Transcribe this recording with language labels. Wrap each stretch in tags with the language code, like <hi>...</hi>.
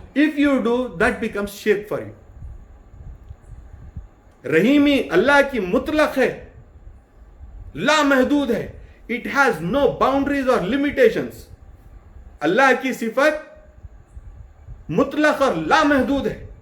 <en>If you do, that becomes shirk for you.</en> <ur>رحیمی اللہ کی مطلق ہے، لا محدود ہے.</ur> <en>It has no boundaries or limitations.</en> <ur>اللہ کی صفت مطلق اور لا محدود ہے.</ur>